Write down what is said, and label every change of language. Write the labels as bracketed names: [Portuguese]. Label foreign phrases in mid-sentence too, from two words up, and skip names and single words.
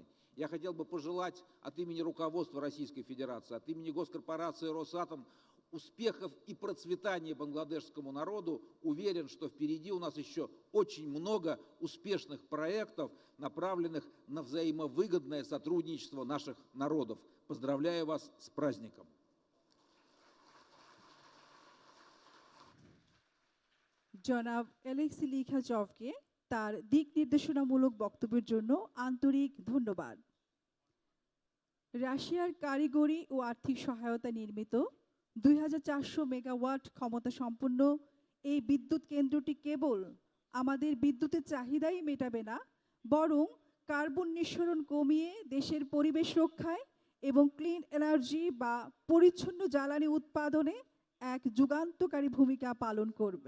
[Russian] Я хотел бы пожелать от имени руководства Российской Федерации, от имени госкорпорации «Росатом» успехов и процветания бангладешскому народу. Уверен, что впереди у нас еще очень много успешных проектов, направленных на взаимовыгодное сотрудничество наших народов. Поздравляю вас с праздником! [Bangla] জনাব অ্যালেক্সি লিখাচভকে তার দিক নির্দেশনামূলক বক্তব্যের জন্য আন্তরিক ধন্যবাদ। রাশিয়ার কারিগরি ও আর্থিক সহায়তা নির্মিত 2400 মেগাওয়াট ক্ষমতা সম্পন্ন এই বিদ্যুৎ কেন্দ্রটি কেবল আমাদের বিদ্যুতের চাহিদাই মেটাবে না, বরং কার্বন নিঃসরণ কমিয়ে দেশের পরিবেশ রক্ষায় এবং [English] clean energy [Bangla] বা পরিচ্ছন্ন জ্বালানি উৎপাদনে এক যুগান্তকারী ভূমিকা পালন করবে।